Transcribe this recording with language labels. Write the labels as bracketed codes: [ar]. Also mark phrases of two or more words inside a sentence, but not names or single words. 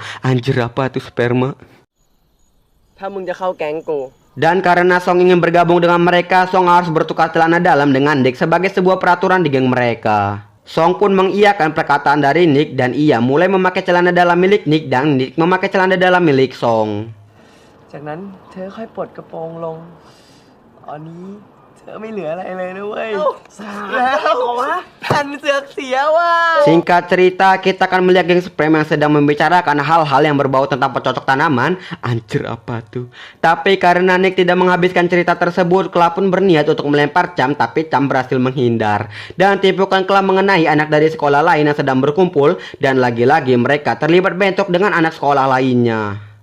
[id] Anjir, apa tuh Sperma? Dan karena Song ingin bergabung dengan mereka, Song harus bertukar celana dalam dengan Nick sebagai sebuah peraturan di geng mereka. Song pun mengiyakan perkataan dari Nick dan ia mulai memakai celana dalam milik Nick dan Nick memakai celana dalam milik Song. [th] จากนั้นเธอค่อยปลดกระโปรงลงอันนี้เธอไม่เหลืออะไรเลยนะเว้ยพันเสือกเสียว่ะ [id] Singkat cerita, kita akan melihat geng Sperma yang sedang membicarakan hal-hal yang berbau tentang pencocok tanaman. Anjir, apa tuh? Tapi karena Nick tidak menghabiskan cerita tersebut, Kla pun berniat untuk melempar Cham, tapi Cham berhasil menghindar. Dan tipukan Kla mengenai anak dari sekolah lain yang sedang berkumpul, dan lagi-lagi mereka terlibat bentrok dengan anak sekolah lainnya.